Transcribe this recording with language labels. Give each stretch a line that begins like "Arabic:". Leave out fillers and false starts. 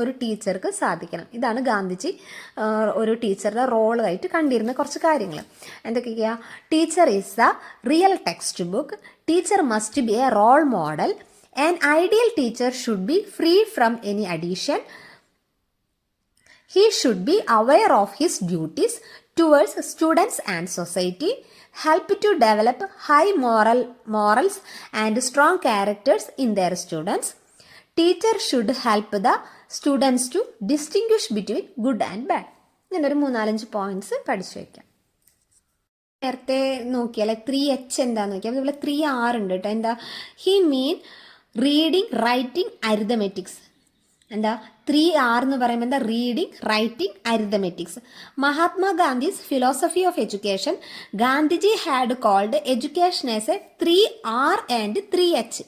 Malayalam: ഒരു ടീച്ചർക്ക് സാധിക്കണം. ഇതാണ് ഗാന്ധിജി ഒരു ടീച്ചറുടെ റോളായിട്ട് കണ്ടിരുന്ന കുറച്ച് കാര്യങ്ങൾ. എന്തൊക്കെയാ?
English: Teacher is a real text book. Teacher must be a role model. An ideal teacher should be free from any addiction. He should be aware of his duties towards students and society, help to develop high morals and strong characters in their students. Teacher should help the students to distinguish between good and bad.
Malayalam: ഇങ്ങനെ ഒരു 3-4 points പഠിച്ചു വയ്ക്കാം. നേരത്തെ നോക്കിയാൽ 3H എന്താന്ന് നോക്കിയാൽ അതുപോലെ 3R ഉണ്ട് കേട്ടോ.
English: എന്താ? He mean reading, writing, arithmetics.
Malayalam: എന്താ 3R എന്ന് പറയുമ്പോൾ എന്താ?
English: Reading, writing, അരിതമെറ്റിക്സ്. മഹാത്മാഗാന്ധീസ് philosophy of education, Gandhiji had called education as A 3R and 3H.